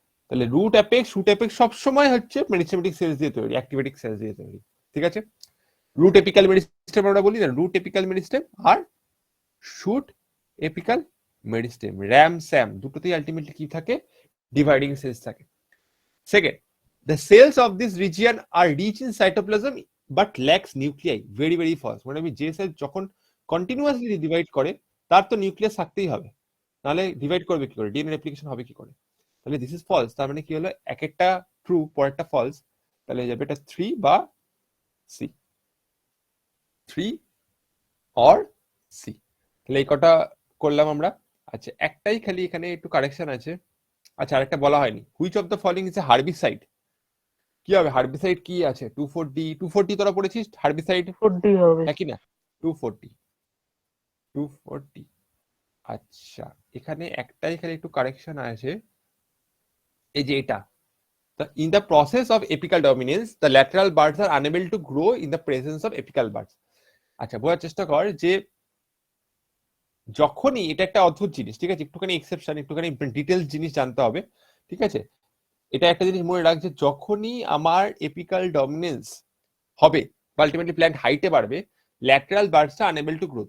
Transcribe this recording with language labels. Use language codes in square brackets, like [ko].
[bn] তাহলে root apex shoot apex সবসময় হচ্ছে মেরিস্টেমেটিক সেলস দিয়ে তৈরি, অ্যাক্টিভেটিক সেলস দিয়ে তৈরি, ঠিক আছে। রুট এপিক্যাল মেরিস্টেম আমরা বলি না, রুট এপিক্যাল মেরিস্টেম আর shoot apical meristem, RAM Sam দুটোতেই আলটিমেটলি কি থাকে, ডিভাইডিং সেলস থাকে। [en] Second, the cells of this region are rich in cytoplasm but lacks nuclei. very very false, [bn] মানে আমি যে সেল যখন কন্টিনিউয়াসলি ডিভাইড করে তার তো নিউক্লিয়াস থাকতেই হবে, নাহলে ডিভাইড করবে কি করে, ডিএনএ রেপ্লিকেশন হবে কি করে। তাহলে দিস ইজ ফলস, তার মানে কি হলো, এক একটা ট্রু পরেরটা ফলস, তাহলে যাবে এটা 3 বা সি, 3 অর সি। তাহলে এই কটা করলাম আমরা। আচ্ছা, একটাই খালি এখানে একটু কারেকশন আছে। আচ্ছা, আরেকটা বলা হয়নি, which of the following is a herbicide. কি হবে হার্বিসাইড, কি আছে, 2,4-D, 2,4-D তোরা পড়েছিস হার্বিসাইড, 4D হবে। একই না, 2,4-D, 2,4-D। আচ্ছা, এখানে একটাই খালি একটু কারেকশন আছে, এই যে এটা, [en] in the process of apical dominance the lateral buds are unable to grow in the presence of apical buds. [bn] আচ্ছা, বোঝার চেষ্টা কর যে যখনই, এটা একটা অদ্ভুত জিনিস, ঠিক আছে, একটুখানি এক্সেপশন, একটুখানি ডিটেলস জিনিস জানতে হবে, ঠিক আছে। এটা একটা জিনিস মনে রাখ যে যখনই আমার এপিক্যাল ডমিনেন্স হবে বা আলটিমেটলি প্ল্যান্ট হাইটে বাড়বে, lateral birds are unable to grow.